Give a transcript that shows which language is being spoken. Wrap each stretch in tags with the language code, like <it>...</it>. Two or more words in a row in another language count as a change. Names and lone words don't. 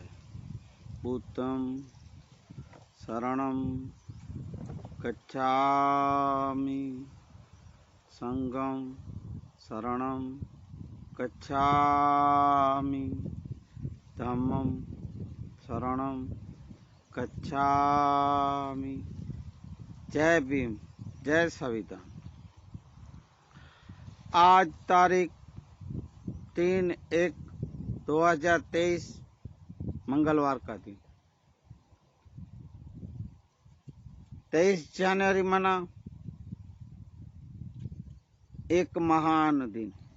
<pi>भूतम शरणम गच्छामि, संगम शरणम गच्छामि, धम्मम शरणम गच्छामि।</pi> <hi>जय भीम, जय संविधान। आज तारीख 3/1/2023 मंगलवार का दिन। 23 जनवरी मना एक महान दिन।</hi>